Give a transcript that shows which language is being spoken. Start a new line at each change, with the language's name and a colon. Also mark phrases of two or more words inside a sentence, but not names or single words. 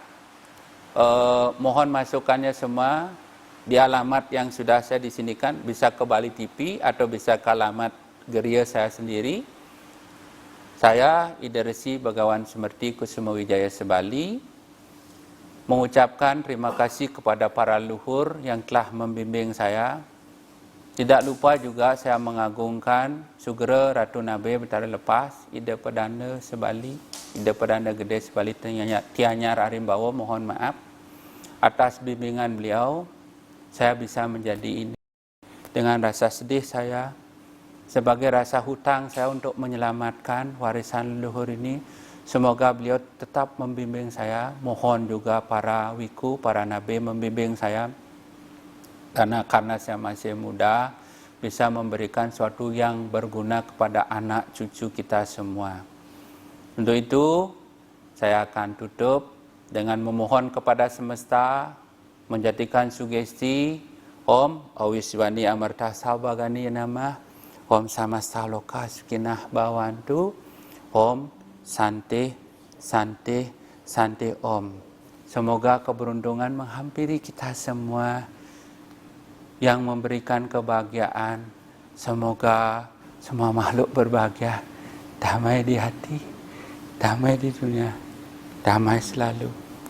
Indonesian: Mohon masukannya semua di alamat yang sudah saya disinikan, bisa ke Bali TV atau bisa ke alamat geria saya sendiri. Saya Idaresi Begawan Sumerti Kusuma Wijaya Sebali mengucapkan terima kasih kepada para luhur yang telah membimbing saya. Tidak lupa juga saya mengagungkan Sugera Ratu Nabe Betara Lepas, Ida Perdana Sebali, Ida Perdana Gede Sebali Tianyar Arimbawa, mohon maaf. Atas bimbingan beliau, saya bisa menjadi ini. Dengan rasa sedih saya, sebagai rasa hutang saya untuk menyelamatkan warisan leluhur ini, semoga beliau tetap membimbing saya. Mohon juga para wiku, para nabi membimbing saya. Karena saya masih muda, bisa memberikan sesuatu yang berguna kepada anak cucu kita semua. Untuk itu, saya akan tutup dengan memohon kepada semesta, menjadikan sugesti
Sanskrit: Om Awiswani Amarta Sabagani Nama, Om Samasta Loka Sukinah Bawantu, Om Sante, Sante, Sante Om.
Indonesian: Semoga keberuntungan menghampiri kita semua yang memberikan kebahagiaan. Semoga semua makhluk berbahagia, damai di hati, damai di dunia, damai selalu.